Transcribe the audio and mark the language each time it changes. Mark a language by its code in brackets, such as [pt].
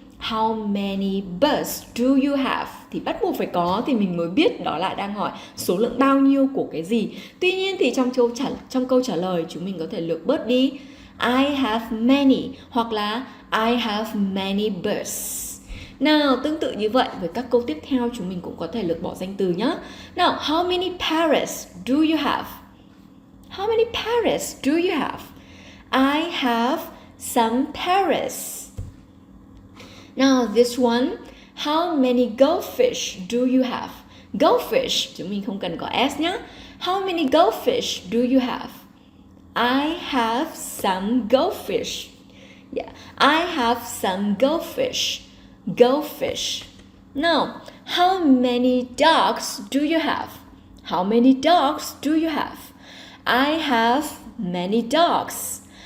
[en] How many birds do you have? [vi] Thì bắt buộc phải có thì mình mới biết đó là đang hỏi số lượng bao nhiêu của cái gì. Tuy nhiên thì trong câu trả lời chúng mình có thể lược bớt đi [en] I have many [vi] hoặc là [en] I have many birds. [vi] Nào, tương tự như vậy với các câu tiếp theo chúng mình cũng có thể lược bỏ danh từ nhé. [en] Nào, how many parrots do you have? How many parrots do you have? I have some parrots. Now this one, how many goldfish do you have? [vi] Goldfish, chúng mình không cần có s nhé. [en] How many goldfish do you have? I have some goldfish. Yeah, I have some goldfish. Goldfish. Now, how many dogs do you have? How many dogs do you have? I have many dogs.